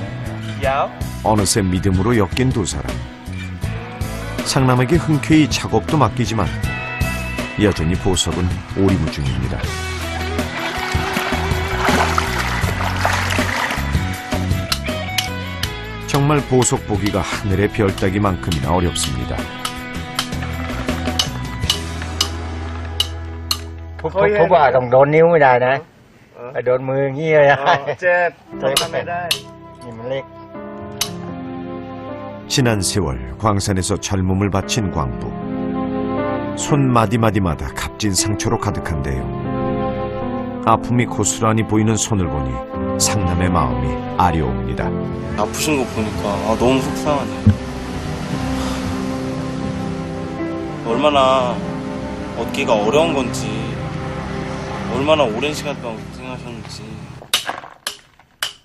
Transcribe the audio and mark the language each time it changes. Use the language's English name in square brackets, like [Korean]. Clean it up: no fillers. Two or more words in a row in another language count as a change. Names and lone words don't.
[Korean] 어느새 믿음으로 엮인 두 사람. 상남에게 흔쾌히 작업도 맡기지만 여전히 보석은 오리무중입니다. 정말 보석 보기가 하늘의 별 따기만큼이나 어렵습니다. [Thai] ทุบต้องโดนนิ้วไม่ได้นะโดนมืออย่างนี้เลย [Korean] 쟤 [Thai] ทำไม่ได้ นี่มันเล็ก [Korean] 지난 세월 광산에서 젊음을 바친 광부. 손 마디마디마다 값진 상처로 가득한데요. 아픔이 고스란히 보이는 손을 보니 상남의 마음이 아려옵니다. 아프신 거 보니까 너무 속상하네요. 얼마나 얻기가 어려운 건지, 얼마나 오랜 시간 동안 고생하셨는지.